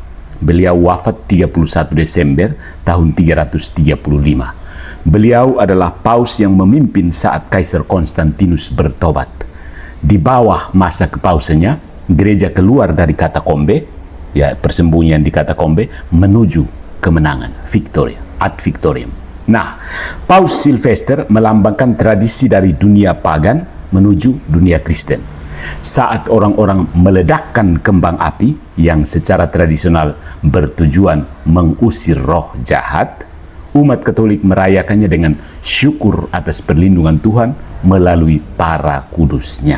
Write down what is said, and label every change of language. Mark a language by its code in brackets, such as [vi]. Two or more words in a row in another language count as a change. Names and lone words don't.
[id] Beliau wafat 31 Desember tahun 335. Beliau adalah paus yang memimpin saat Kaisar Konstantinus bertobat. Di bawah masa kepausannya, gereja keluar dari katakombe, ya, persembunyian di katakombe, menuju kemenangan, [la] victoria, ad victoriam. [id] Nah, Paus Silvester melambangkan tradisi dari dunia pagan menuju dunia Kristen. Saat orang-orang meledakkan kembang api yang secara tradisional bertujuan mengusir roh jahat, umat Katolik merayakannya dengan syukur atas perlindungan Tuhan melalui para kudusnya.